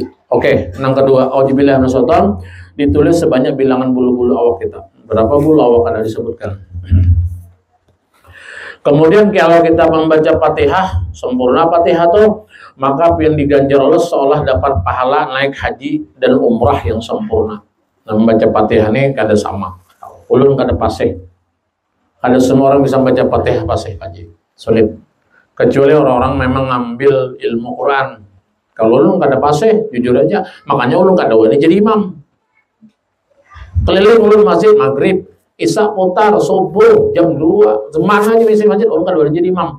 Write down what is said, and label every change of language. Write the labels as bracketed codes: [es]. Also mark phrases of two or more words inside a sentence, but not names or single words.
[id] Oke, yang kedua, [ar] أعوذ بالله من الشيطان [id] ditulis sebanyak bilangan bulu-bulu awak kita. Berapa bulu awak ada disebutkan. Kemudian kalau kita membaca Fatihah, sempurna Fatihah tuh, maka yang diganjar Allah seolah dapat pahala naik haji dan umrah yang sempurna. [bjn] Nah, membaca Fatihah ini kada sama. Ulun kada pasih. Kada semua orang bisa baca Fatihah pasih haji. [id] Sulit. Kecuali orang-orang memang ngambil ilmu Quran. [bjn] Kalau ulun kada pasih, jujur aja, makanya ulun kada wani jadi imam. Keliling ulun masjid maghrib, Isya putar, subuh, jam 2 semana aja misi masjid, ulun kada wani jadi imam.